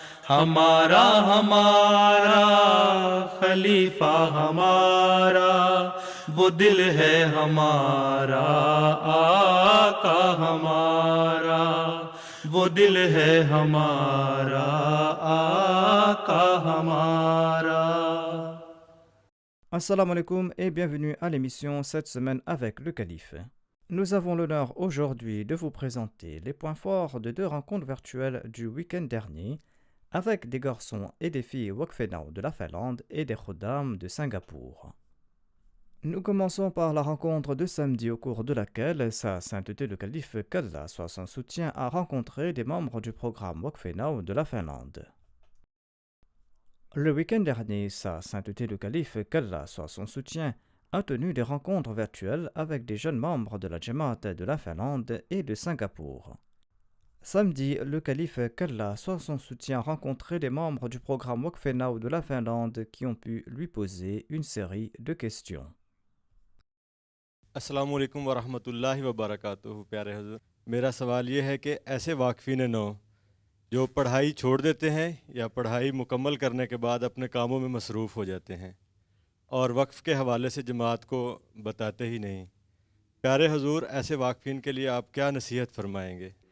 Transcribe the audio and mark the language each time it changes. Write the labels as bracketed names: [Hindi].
[Urdu] ہمارا ہمارا خلیفہ ہمارا، وہ دل ہے ہمارا آقا ہمارا، وہ دل ہے ہمارا آقا ہمارا۔ [French] Assalamu alaikum et bienvenue à l'émission cette semaine avec le Calife. Nous avons l'honneur aujourd'hui de vous présenter les points forts de deux rencontres virtuelles du week-end dernier avec des garçons et des filles Wakfenao de la Finlande et des Khuddam de Singapour. Nous commençons par la rencontre de samedi au cours de laquelle Sa Sainteté le Calife, qu'Allah soit son soutien, a rencontré des membres du programme Wakfenao de la Finlande. Le week-end dernier, Sa Sainteté le Calife, qu'Allah soit son soutien, a tenu des rencontres virtuelles avec des jeunes membres de la Jamaat de la Finlande et de Singapour. Samedi, le Calife, qu'Allah soit son soutien, a rencontré des membres du programme Wakfenao de la Finlande qui ont pu lui poser une série de questions. [Urdu] السلام علیکم ورحمۃ اللہ وبرکاتہ۔ پیارے حضور، میرا سوال یہ ہے کہ ایسے واقفین نو جو پڑھائی چھوڑ دیتے ہیں یا پڑھائی مکمل کرنے کے بعد اپنے کاموں میں مصروف ہو جاتے ہیں اور وقف کے حوالے سے جماعت کو بتاتے ہی نہیں، پیارے حضور ایسے واقفین کے لیے آپ کیا نصیحت فرمائیں گے؟